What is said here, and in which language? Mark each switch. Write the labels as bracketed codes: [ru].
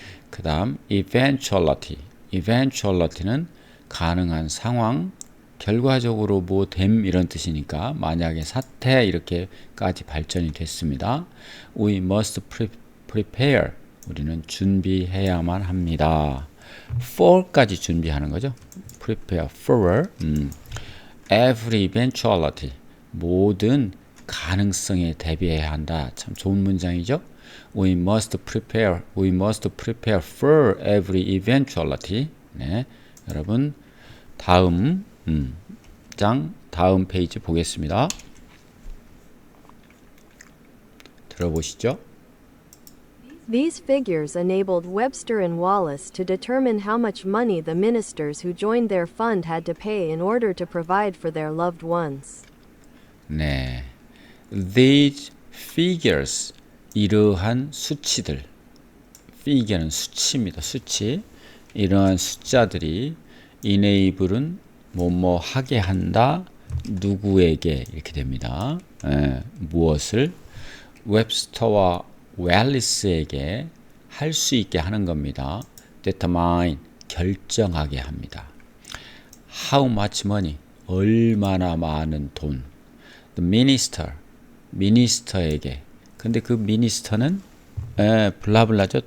[ko] 그 다음 eventuality는 가능한 상황, 결과적으로 뭐 됨 이런 뜻이니까 만약에 사태 이렇게까지 발전이 됐습니다. [en] We must prepare. [ko] 우리는 준비해야만 합니다. for까지 준비하는 거죠. [en] prepare for every eventuality. [ko] 모든 가능성에 대비해야 한다. 참 좋은 문장이죠. [en] We must prepare for every eventuality. [ko] 네, 여러분 다음 다음 페이지 보겠습니다. 들어보시죠. [en] These figures enabled Webster and Wallace to determine how much money the ministers who joined their fund had to pay in order to provide for their loved ones. [ko] 네, these figures 이러한 수치들, figure는 수치입니다. 수치. 이러한 숫자들이 enable은 뭐뭐 하게 한다. 누구에게 이렇게 됩니다. 무엇을 웹스터와 웰리스에게 할 수 있게 하는 겁니다. determine 결정하게 합니다. How much money 얼마나 많은 돈. [en] The minister에게. [ko] 근데 그 minister는 블라블라죠.